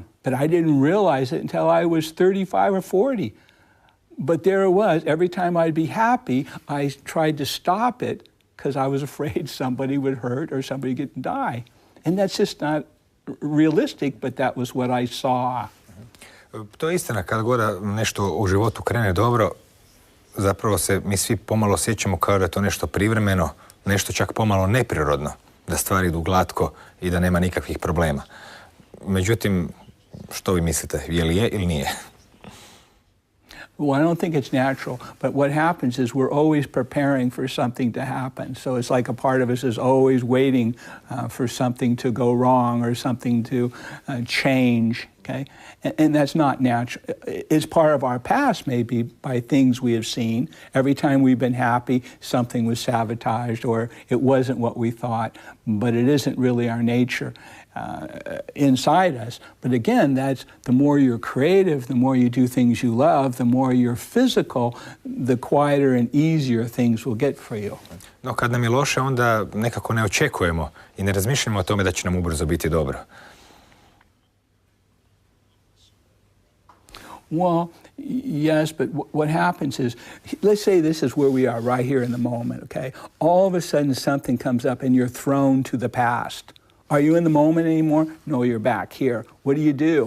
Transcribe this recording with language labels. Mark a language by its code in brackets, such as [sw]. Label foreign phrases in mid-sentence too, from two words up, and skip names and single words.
[en] But I didn't realize it until I was 35 or 40. But there it was. Every time I'd be happy, I tried to stop it because I was afraid somebody would hurt or somebody would die. And that's just not realistic, but that was what I saw. [hr] To je istina, kad god nešto u životu krene dobro, zapravo se mi svi pomalo osjećamo kao da je to nešto privremeno, nešto čak pomalo neprirodno, da stvari idu glatko i da nema nikakvih problema. Međutim, što vi mislite, je li je ili nije? [en] Well, I don't think it's natural, but what happens is we're always preparing for something to happen. So it's like a part of us is always waiting for something to go wrong or something to change, okay? And that's not natural. It's part of our past, maybe, by things we have seen. Every time we've been happy, something was sabotaged or it wasn't what we thought, but it isn't really our nature. Inside us. But again, that's the more you're creative, the more you do things you love, the more you're physical, the quieter and easier things will get for you. [hr] No, kad nam je loše, onda nekako ne očekujemo i ne razmišljamo o tome da će nam ubrzo biti dobro. [en] Well, yes, but what happens is, let's say this is where we are right here in the moment, okay? All of a sudden something comes up and you're thrown to the past. Are you in the moment anymore? No, you're back here. What do?